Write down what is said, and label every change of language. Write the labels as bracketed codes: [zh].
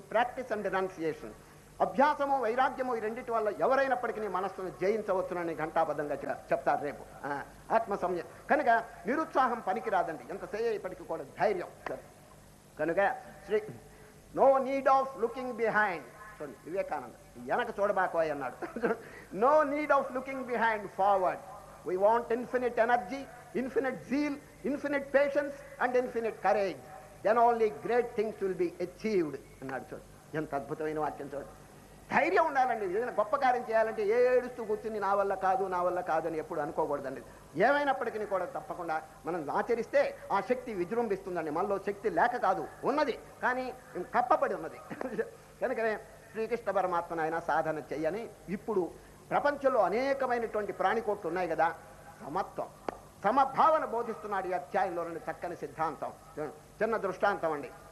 [en] Practice and renunciation. [te] అభ్యాసము, వైరాగ్యము, ఈ రెండింటి వల్ల ఎవరైనప్పటికీ మనస్సును జయించవచ్చునని ఘంటాబద్ధంగా చెప్తారు రేపు. ఆత్మ సంయమం. కనుక నిరుత్సాహం పనికిరాదండి, ఎంత సేపటికి కూడా ధైర్యం. [en] కనుక no need of looking behind. [te] చూడండి, వివేకానంద వెనక చూడబాకోయ్ అన్నాడు. [en] No need of looking behind, forward. We want infinite energy, infinite zeal, infinite patience and infinite courage. Then only great things will be achieved [te] అన్నాడు. చూడు ఎంత అద్భుతమైన వాక్యం. చూడు, ధైర్యం ఉండాలండి. ఏదైనా గొప్ప కార్యం చేయాలంటే ఏడుస్తూ కూర్చుని నా వల్ల కాదు నా వల్ల కాదు అని ఎప్పుడు అనుకోకూడదండి. ఏమైనప్పటికీ కూడా తప్పకుండా మనం ఆచరిస్తే ఆ శక్తి విజృంభిస్తుందండి. మనలో శక్తి లేక కాదు, ఉన్నది, కానీ కప్పబడి ఉన్నది. కనుకనే శ్రీకృష్ణ పరమాత్మను ఆయన సాధన చెయ్యని. ఇప్పుడు ప్రపంచంలో అనేకమైనటువంటి ప్రాణికోట్లు ఉన్నాయి కదా, సమత్వం సమభావన బోధిస్తున్నాడు ఈ అధ్యాయంలోని చక్కని సిద్ధాంతం. చిన్న దృష్టాంతం అండి.